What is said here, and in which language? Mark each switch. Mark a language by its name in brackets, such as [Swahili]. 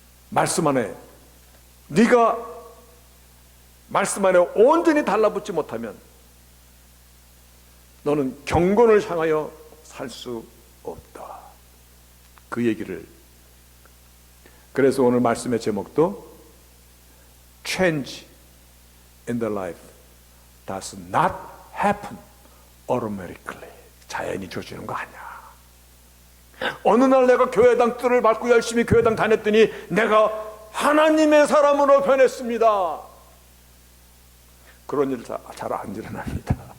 [Korean] 말씀 안에, 네가 말씀 안에 온전히 달라붙지 못하면 너는 경건을 향하여 살 수 없다, 그 얘기를. 그래서 오늘 말씀의 제목도 [English] Change in the life does not happen automatically. [Korean] 자연히 주어지는 거 아니야. 어느 날 내가 교회당 뜰을 밟고 열심히 교회당 다녔더니 내가 하나님의 사람으로 변했습니다. 그런 일 잘 안 일어납니다.